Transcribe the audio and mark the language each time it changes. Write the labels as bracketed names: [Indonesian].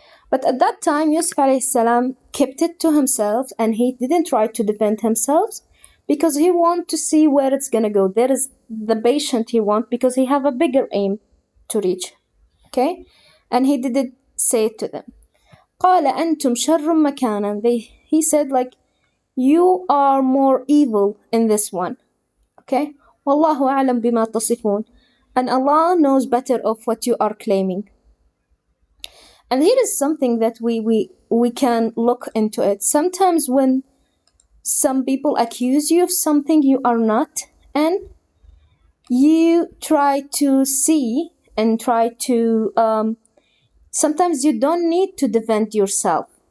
[English] But at that time, Yusuf alayhi salam kept it to himself, and he didn't try to defend himself because he want to see where it's gonna go. There is the patient he want because he have a bigger aim to reach. Okay, and he didn't say it to them. [Arabic] قال أنتم شر مكانا. [English] He said like, you are more evil in this one. [Arabic] Okay, والله أعلم بما تصفون. [English] And Allah knows better of what you are claiming. And here is something that we can look into it. Sometimes when some people accuse you of something you are not, and you try to see and try to, sometimes you don't need to defend yourself.